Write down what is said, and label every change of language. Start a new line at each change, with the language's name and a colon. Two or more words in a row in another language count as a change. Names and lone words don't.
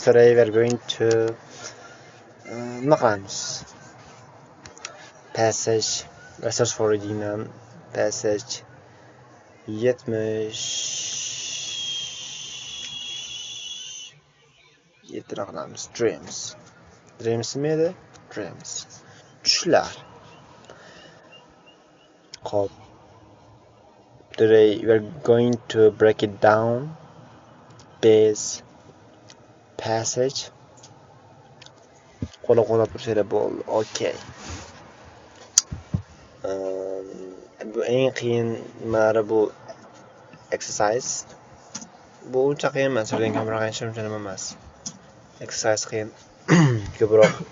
English: Today we're going to Maqams passage, research for reading passage 77 raqamimiz dreams.
Uzbek: Dreams nima edi? Dreams. Tushlar. Hop.
English: Today we're going to break it down this passage.
Uzbek: Qo'llab tursanglar bo'ldi. Okay. Bu eng qiyinlari bu exercise. Bu uncha qiyin emas, o'rgan kamroq uncha nima emas. Exercise qiyin. Ko'proq.